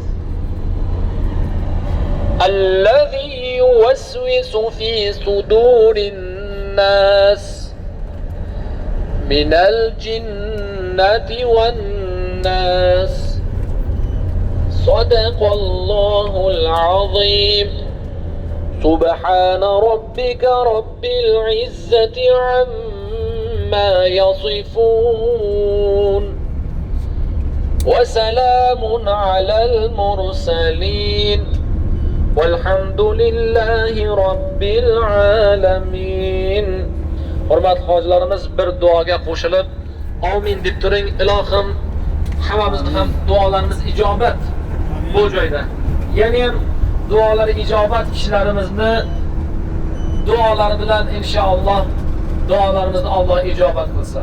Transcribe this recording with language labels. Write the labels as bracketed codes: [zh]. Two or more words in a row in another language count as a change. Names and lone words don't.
[ar] الذي يوسوس في صدور الناس من الجنة والناس صدق الله العظيم سبحان ربك رب العزة عما يصفون وسلام على المرسلين والحمد لله رب العالمين. [uz] Hurmatli hojilarimiz bir duoga qo'shilib amin deb turing. Ilohim hammamizni ham duolarimiz ijobat bu joyda. Ya'ni ham duolari ijobat kishilarimizni duolari bilan inshaalloh duolarimizni Alloh ijobat qilsin.